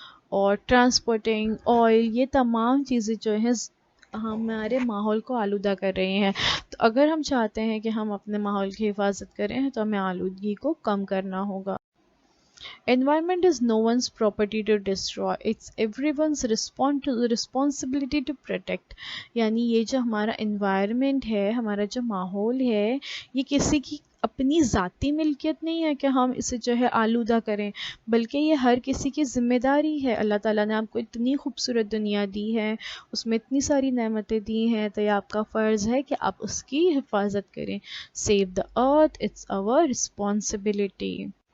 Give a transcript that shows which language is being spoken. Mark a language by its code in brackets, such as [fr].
[ur] اور transporting, oil, یہ تمام چیزیں جو ہیں ہمارے ماحول کو آلودہ کر رہی ہیں۔ تو اگر ہم چاہتے ہیں کہ ہم اپنے ماحول کی حفاظت کریں تو ہمیں آلودگی کو کم کرنا ہوگا۔ [en] Environment is no one's property to destroy. It's everyone's responsibility to protect. [ur] یعنی یہ جو ہمارا environment ہے، ہمارا جو ماحول ہے، یہ کسی کی اپنی ذاتی ملکیت نہیں ہے کہ ہم اسے جو ہے آلودہ کریں، بلکہ یہ ہر کسی کی ذمہ داری ہے۔ اللہ تعالیٰ نے آپ کو اتنی خوبصورت دنیا دی ہے، اس میں اتنی ساری نعمتیں دی ہیں، تو یہ آپ کا فرض ہے کہ آپ اس کی حفاظت کریں۔ [en] Save the earth, it's our responsibility.